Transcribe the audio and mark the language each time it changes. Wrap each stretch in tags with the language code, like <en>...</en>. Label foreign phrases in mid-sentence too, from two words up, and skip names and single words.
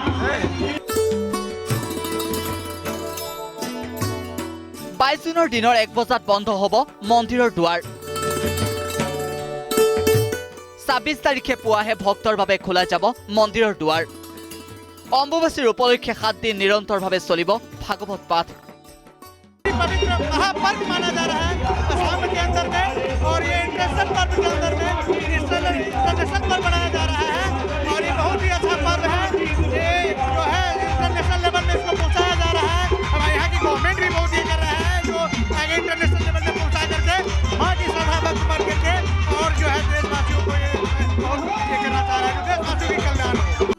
<as>22 জুনৰ দিনৰ 1 বজাত বন্ধ হ'ব মন্দিৰৰ দুৱাৰ। 26 তাৰিখে পুৱাহে ভক্তৰ বাবে খোলা যাব মন্দিৰৰ দুৱাৰ। অম্বুবাচীৰ উপলক্ষে 7 দিন নিৰন্তৰভাৱে চলিব ভাগৱত পাঠ।</as> <hi>पवित्र महापर्व माना जा रहा है असम के अंदर में, और ये इंटरनेशनल पर्व के अंदर में इंटरनेशनल पर्व मनाया जा रहा है। और ये बहुत ही अच्छा पर्व है। ये जो है</hi> <en>international level</en> <hi>में इसको पहुंचाया जा रहा है। हमारे यहाँ की गवर्नमेंट भी बहुत ये कर रहा है, जो आगे</hi> <en>international level</en> <hi>में पहुंचा करके माँ की श्रद्धा भक्त बढ़ करके और जो है देशवासियों को ये बहुत ये करना चाह रहा है, देशवासियों की कल्याण हो।</hi>